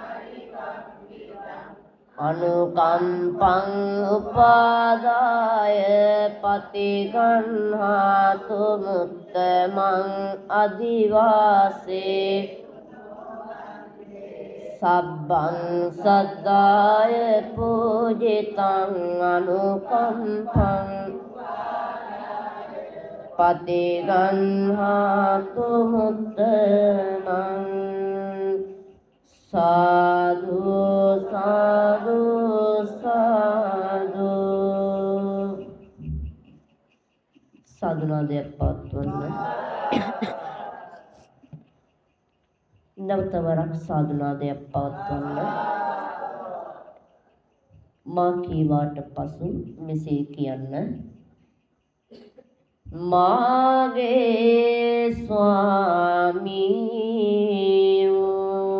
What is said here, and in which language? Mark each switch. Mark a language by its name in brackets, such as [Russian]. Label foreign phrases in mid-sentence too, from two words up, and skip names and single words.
[Pali] අනුකම්පං උපාදාය පතිගන්හාතු මුත්තමං අධිවාසේ සබ්බං සද්දාය පූජිතං අනුකම්පං පතිගන්හාතු මුත්තමං සාදු සාදු සාදු [Sinhala] සාදුනාදයක් පවත්වන්න නවතවරක් සාදුනාදයක් පවත්වන්න මා කීවාට පසු මෙසේ කියන්න මාගේ ස්වාමී